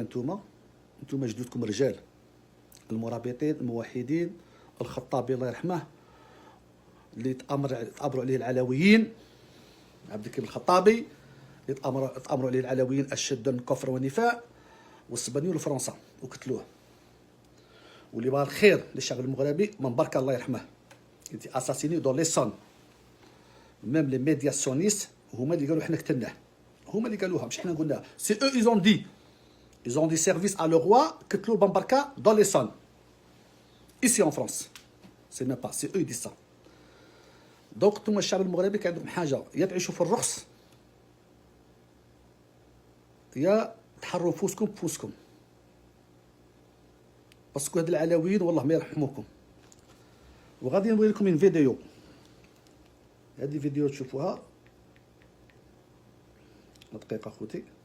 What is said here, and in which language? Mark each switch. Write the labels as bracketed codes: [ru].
[ar] انتم جدودكم رجال، المرابطين الموحدين، الخطابي الله يرحمه اللي تامروا عليه العلويين، عبد الكريم الخطابي اللي تامروا عليه العلويين اشد الكفر والنفاق، والسبانيول لفرنسا وقتلوه. واللي بغى الخير للشعب المغربي من بركه الله يرحمه [fr] était assassiné dans l'Essonne. Même les médias sionistes [ar] هما اللي قالوا حنا قتلناه، هما اللي قالوها مش حنا قلناها. [fr] C'est eux ils ont dit service à le roi [ar] قتلوا بامبركا [fr] dans l'Essonne ici en France. C'est même pas, c'est eux qui disent ça. [ar] donc انتم الشعب المغربي كان عندكم حاجه، يا تعيشوا في الرخص يا تحروا فوسكم بفوسكم. باسكو هاد العلويين والله ما يرحموكم. وغادي نوري لكم من فيديو، هذه فيديو تشوفوها دقيقه خوتي.